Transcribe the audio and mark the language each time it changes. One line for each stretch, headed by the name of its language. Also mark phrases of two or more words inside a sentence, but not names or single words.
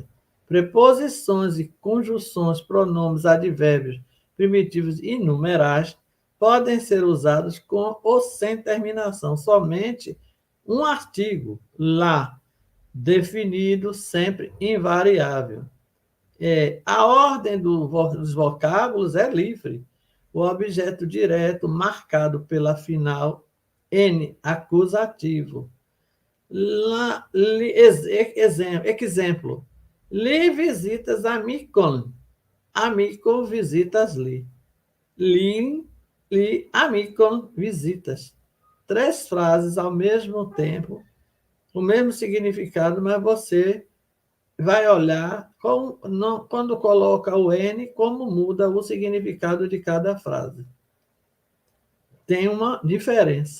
Portuguese: Preposições e conjunções, pronomes, advérbios primitivos e numerais podem ser usados com ou sem terminação, somente um artigo, lá, definido, sempre invariável. A ordem dos vocábulos é livre. O objeto direto marcado pela final N, acusativo. Exemplo.
Esperanto: Li visitas amicon. Amico visitas li. Li amicon visitas.
Portuguese: 3 frases ao mesmo tempo o mesmo significado, mas você vai olhar quando coloca o N, como muda o significado de cada frase. Tem uma diferença.